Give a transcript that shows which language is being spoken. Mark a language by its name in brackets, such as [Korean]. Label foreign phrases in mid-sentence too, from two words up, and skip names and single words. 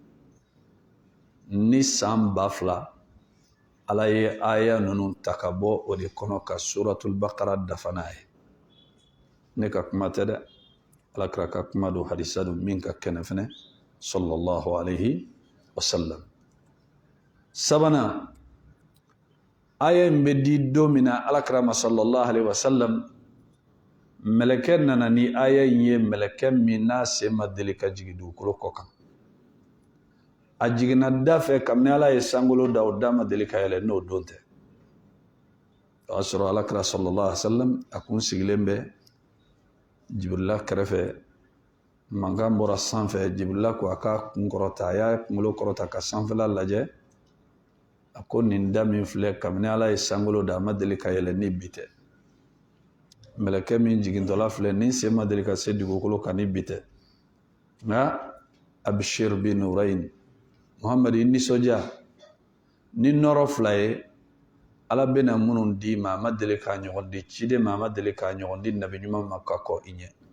[Bambara] ni san 2000 ala ye aya ninnu ta ka bɔ o de kɔnɔ ka suratul baqara dafa n'a ye ne ka kuma tɛ dɛ alakira ka kuma do hadisa do min ka kɛnɛ fɛnɛ [Arabic] صلى الله عليه وسلم [Bambara] sabanan aya in bɛ di don min na alakira ma [Arabic] صلى الله عليه وسلم [Bambara] mɛlɛkɛ nana ni aya in ye mɛlɛkɛ min n'a sen ma deli ka jigin dugukolo kɔ kan a jiginna da fɛ kabini ala ye sankolo da o da ma deli ka yɛlɛ n'o don tɛ o y'a sɔrɔ alakira [Arabic] صلى الله عليه وسلم [Bambara] a kun sigilen bɛ jibrila kɛrɛfɛ mankan bɔra sanfɛ jibrila ko a ka kun kɔrɔta a y'a kunkolo kɔrɔta ka sanfɛla lajɛ a ko nin da min filɛ kabini ala ye sankolo da a ma deli ka yɛlɛ ni bi tɛ mɛlɛkɛ min jigintɔla filɛ ni sen ma deli ka se dugukolo kan ni bi tɛ nka [Arabic] أبشر بنورين [Bambara] Muhammad i nisɔndiya ni nɔrɔ 2 ye ala bɛna minnu di ma a ma deli k'a ɲɔgɔn di ciden ma a ma deli k'a ɲɔgɔn di nabi ɲuman ma ka kɔ i ɲɛ